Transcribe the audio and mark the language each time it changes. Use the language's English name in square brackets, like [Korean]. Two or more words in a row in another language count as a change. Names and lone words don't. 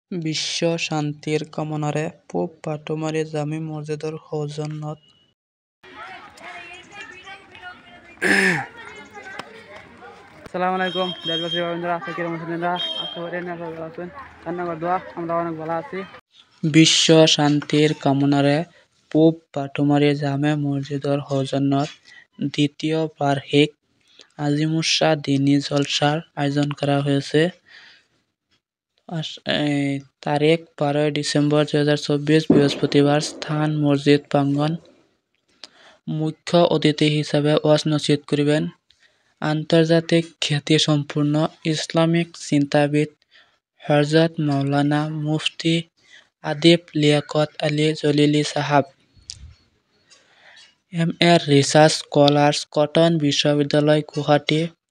[Assamese] বিশ্ব শান্তিৰ কামনাৰে পূব বাটুমাৰী জামে মছজিদৰ সৌজন্যত [Arabic] السلام عليكم [Bangla] দেশবাসী বন্ধুরা আশা করি মুসলিমরা ভালো আছেন ধন্যবাদ দোয়া আমরা অনেক ভালো আছি [Assamese] বিশ্ব শান্তিৰ কামনাৰে পূব বাটুমাৰী জামে মছজিদৰ সৌজন্যত দ্বিতীয় বাৰ্ষিক আজিমুছা দিনী জলসাৰ আয়োজন কৰা হৈছে [Bangla] তারিখ 12 ডিসেম্বর 2024 বৃহস্পতিবার স্থান মসজিদ প্রাঙ্গণ মুখ্য অতিথি হিসাবে ওয়াজ নসিহত করিবেন আন্তর্জাতিক খ্যাতি সম্পূর্ণ ইসলামিক চিন্তাবিদ হযরত মাওলানা মুফতি আদিব লিয়াকত আলী জলিলি সাহাব MA [English] research scholars [Bangla] কটন বিশ্ববিদ্যালয় গুৱাহাটী